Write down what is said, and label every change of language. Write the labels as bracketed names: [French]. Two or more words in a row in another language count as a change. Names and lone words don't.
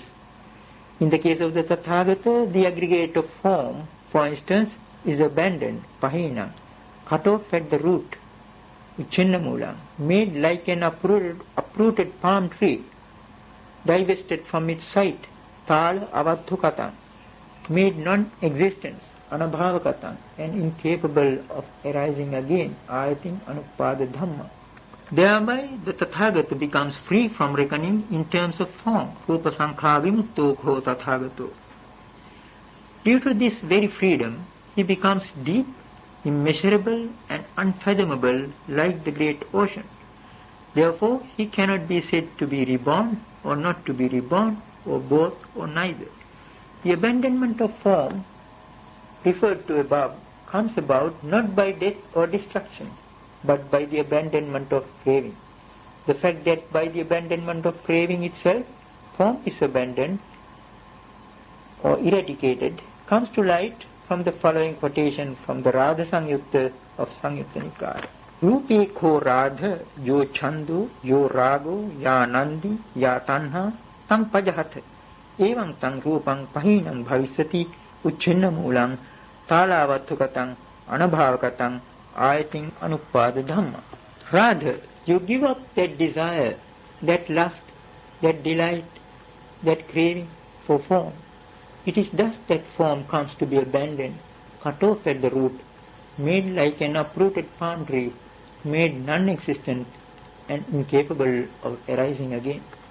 [English] In the case of the Tathagata, the aggregate of form, for instance, is abandoned, pahina, cut off at the root, uchinnamulam, made like an uprooted palm tree, divested from its site, [Pali] tal avathukatan, [English] made non-existence, anabhavakatan, and incapable of arising again, [Pali] ayatin anupada dhamma. [English] Thereby the Tathagata becomes free from reckoning in terms of form, [Pali] rupa sankha vimutto kho Tathagato. [English] Due to this very freedom, he becomes deep, immeasurable and unfathomable like the great ocean. Therefore, he cannot be said to be reborn or not to be reborn, or both or neither. The abandonment of form referred to above comes about not by death or destruction, but by the abandonment of craving. The fact that by the abandonment of craving itself, form is abandoned or eradicated comes to light from the following quotation from the Radha Samyutta of Samyutta Nikaya. [Pali] रूपे को राध यो छंदो यो रागो या नंदी या तन्हा तं पजहत एवं तं रूपं पहीनं भविष्यति उच्छिन्न मूलं तालावत्थुकतं अनभावकतं ayating anupada dhamma. [English] Rather, you give up that desire, that lust, that delight, that craving for form. It is thus that form comes to be abandoned, cut off at the root, made like an uprooted palm tree, made non-existent and incapable of arising again.